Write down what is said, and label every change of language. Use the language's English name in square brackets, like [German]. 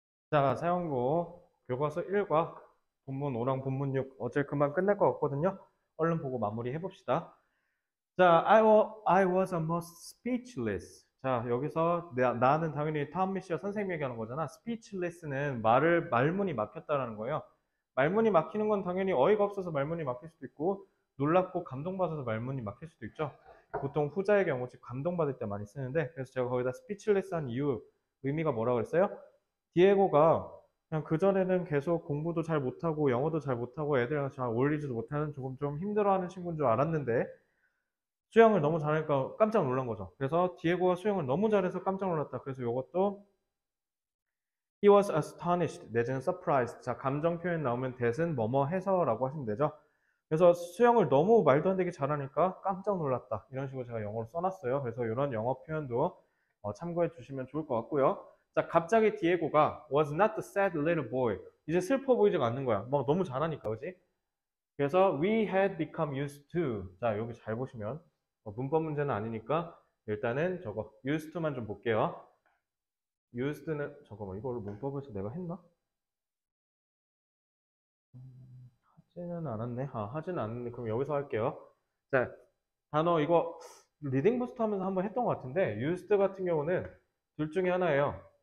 [Korean] 자, 사용고 교과서 1과 본문 5랑 본문 6 어제 금방 끝날 것 같거든요. 얼른 보고 마무리 해봅시다. [English] 자, I was almost speechless. [Korean] 자, 여기서 나는 당연히 타운미 씨와 선생님이 얘기하는 거잖아. speechless는 말문이 막혔다라는 거예요. 말문이 막히는 건 당연히 어이가 없어서 말문이 막힐 수도 있고, 놀랍고 감동받아서 말문이 막힐 수도 있죠. 보통 후자의 경우, 즉 감동받을 때 많이 쓰는데, 그래서 제가 거기다 speechless 한 이유, 의미가 뭐라고 그랬어요? 디에고가 그냥 그전에는 계속 공부도 잘 못하고 영어도 잘 못하고 애들이랑 잘 어울리지도 못하는 조금 좀 힘들어하는 친구인 줄 알았는데 수영을 너무 잘하니까 깜짝 놀란 거죠. 그래서 디에고가 수영을 너무 잘해서 깜짝 놀랐다. 그래서 이것도 [English] he was astonished 내지는 surprised. [Korean] 자, 감정 표현 나오면 that은 뭐뭐 해서라고 하시면 되죠. 그래서 수영을 너무 말도 안 되게 잘하니까 깜짝 놀랐다. 이런 식으로 제가 영어로 써놨어요. 그래서 이런 영어 표현도 참고해 주시면 좋을 것 같고요. [English] 자, [Korean] 갑자기 디에고가 [English] was not the sad little boy. [Korean] 이제 슬퍼 보이지가 않는 거야. 막 너무 잘하니까, 그지? [English] 그래서 we had become used to. [Korean] 자, 여기 잘 보시면 문법 문제는 아니니까 일단은 저거 used to만 좀 볼게요. used는 잠깐만 이거를 문법에서 내가 했나? 하지는 않았네. 하지는 않았네. 그럼 여기서 할게요. 자, 단어 이거 리딩 부스트 하면서 한번 했던 것 같은데 used 같은 경우는 둘 중에 하나예요.